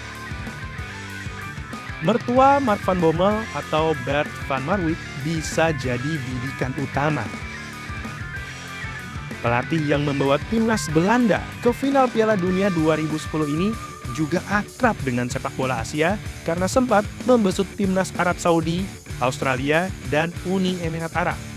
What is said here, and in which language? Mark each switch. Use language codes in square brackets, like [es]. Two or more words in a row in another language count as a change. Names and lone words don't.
[id] Mertua Mark van Bommel atau Bert van Marwijk bisa jadi bidikan utama. Pelatih yang membawa timnas Belanda ke final Piala Dunia 2010 ini juga akrab dengan sepak bola Asia karena sempat membesut timnas Arab Saudi, Australia, dan Uni Emirat Arab.